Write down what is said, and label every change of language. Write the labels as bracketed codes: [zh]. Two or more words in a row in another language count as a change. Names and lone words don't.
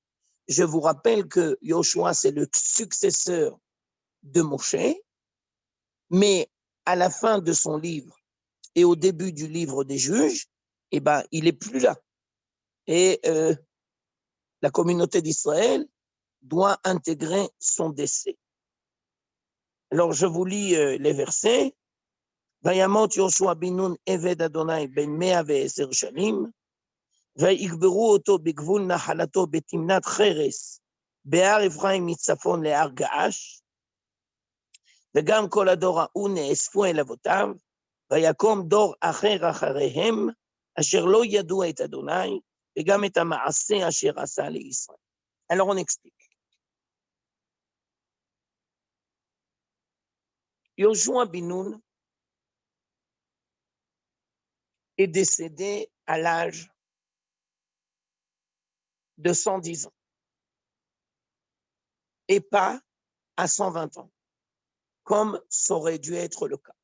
[fr] Je vous rappelle que Yoshua, c'est le successeur de Moshe, mais à la fin de son livre et au début du livre des juges, il n'est plus là. Et la communauté d'Israël doit intégrer son décès. Alors, je vous lis les versets. [he] וימת יהושע בן נון עבד ה' בן 110 שנים, ויקברו אותו בגבול נחלתו בתמנת חרס, בהר אפרים מצפון להר געש, וגם כל הדור ההוא נאספו אל אבותיו, ויקום דור אחר אחריהם, אשר לא ידעו את אדוני, וגם את המעשה אשר עשה לישראל. [fr] Alors on explique. Yoshua ben Nun est décédé à l'âge de 110 ans et pas à 120 ans, comme ça aurait dû être le cas.